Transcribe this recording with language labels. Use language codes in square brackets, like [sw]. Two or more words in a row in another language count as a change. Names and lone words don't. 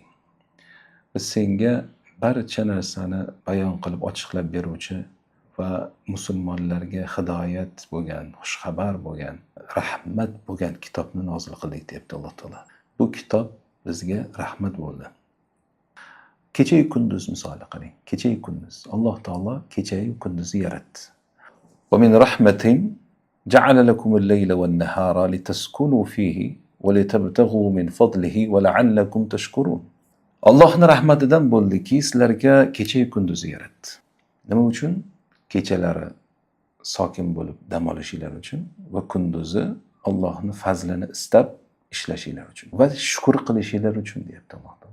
[uz] Biz senga barcha narsani bayon qilib ochiqlab beruvchi va musulmonlarga hidoyat bo'lgan, xushxabar bo'lgan, rahmat bo'lgan kitobni nozil qildik deyapti Alloh taolo. Bu kitob bizga rahmat bo'ldi. Kecha-yu kunduz misoli qarang. Kecha-yu kunduz. Alloh taolo kecha-yu kunduzni yaratdi. [ar] "ومن رحمة جعل لكم الليل والنهار لتسكنوا فيه ولتبتغوا من فضله ولعلكم تشكرون." [uz] Allohning rahmatidan bo'ldiki, sizlarga kecha-yu kunduzni yaratdi. Nima uchun? Kechalari sokin bo'lib dam olishinglar uchun va kunduzi Allohning fazlini istab ishlashinglar uchun va shukr qilishinglar uchun deyapti Alloh taolo.